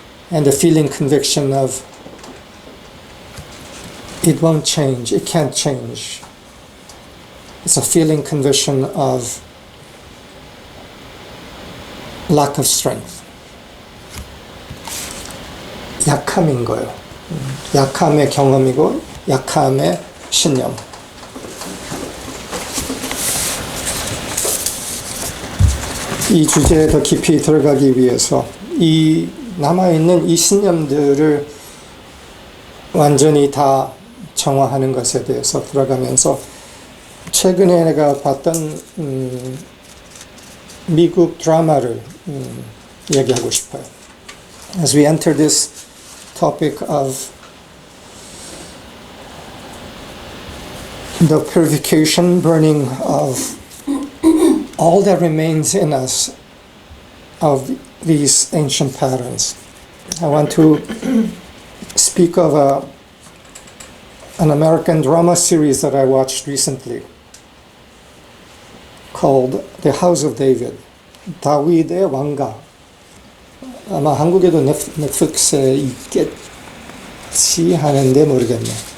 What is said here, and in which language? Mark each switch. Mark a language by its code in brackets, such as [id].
[en] And the feeling conviction of it won't change, it can't change. It's a feeling conviction of lack of strength. [ko] 약함인 거예요. 약함의 경험이고 약함의 신념. 이 주제에 더 깊이 들어가기 위해서 이 남아있는 이 신념들을 완전히 다 정화하는 것에 대해서 들어가면서 최근에 내가 봤던 미국 드라마를 얘기하고 싶어요. [en] As we enter this topic of the purification, burning of all that remains in us of these ancient patterns, I want to speak of an American drama series that I watched recently called The House of David, [ko] 다윗의 왕가. 아마 한국에도 넷플릭스에 있겠지 하는데 모르겠네.